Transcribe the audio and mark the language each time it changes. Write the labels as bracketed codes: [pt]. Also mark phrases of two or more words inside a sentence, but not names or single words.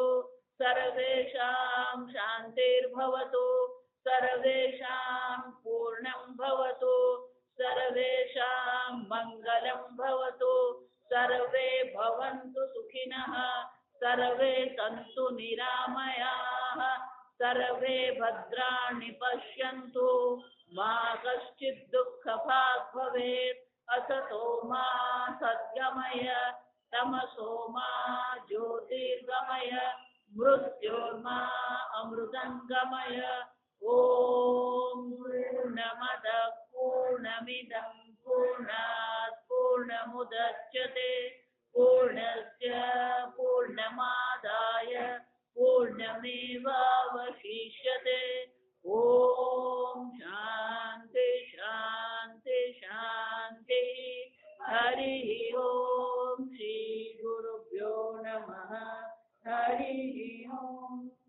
[sa] सर्वेषां शान्तिर्भवतु सर्वेषां पूर्णं भवतु सर्वेषां मङ्गलं भवतु सर्वे भवन्तु सुखिनः सर्वे सन्तु निरामयाः सर्वे भद्राणि पश्यन्तु मा कश्चित् दुःखभाग् भवेत् असतो मा सद्गमय तमसो मा ज्योतिर्गमय मृत्योर्मा अमृतङ्गमय ॐ पूर्णमद पूर्णमिदं पूर्णात् पूर्णमुदच्यते पूर्णस्य पूर्णमादाय पूर्णमेवावशिष्यते ॐ शान्ति शान्ति शान्ति हरिः ॐ श्री गुरुभ्यो नमः हरिः ॐ